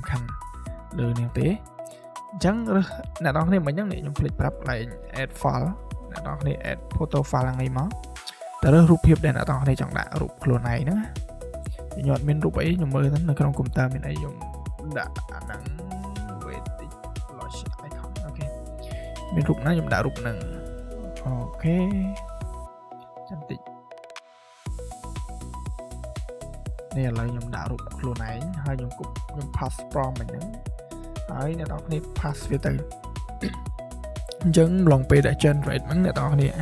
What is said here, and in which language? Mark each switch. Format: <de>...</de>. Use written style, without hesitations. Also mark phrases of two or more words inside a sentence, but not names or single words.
<km>ខាន់លើនេះទេអញ្ចឹងអ្នកទាំងអស់គ្នាមិញហ្នឹងខ្ញុំភ្លេចប្រាប់កន្លែង</km> <en>add file</en> <km>អ្នកទាំងអស់គ្នា</km> <en>add photo file</en> <km>ហ្នឹងឯងមកតើរើសរូបភាពដែលអ្នកទាំងអស់គ្នាចង់ដាក់រូបខ្លួនឯងហ្នឹងខ្ញុំអត់មានរូបអីខ្ញុំមើលទៅនៅក្នុងកុំព្យូទ័រមានអីខ្ញុំដាក់អាហ្នឹង</km> <en>wait launch icon</en> <km>អូខេមានរូបណាខ្ញុំដាក់រូបហ្នឹងអូខេចាំតិច នេះឥឡូវខ្ញុំដាក់រូបខ្លួនឯងហើយខ្ញុំ</km> <en>pass prompt</en> <km>ហ្នឹងហើយអ្នកនរគ្នា pass វាទៅអញ្ចឹងឡងពេលដែល generate ហ្នឹងអ្នកនរគ្នា</km>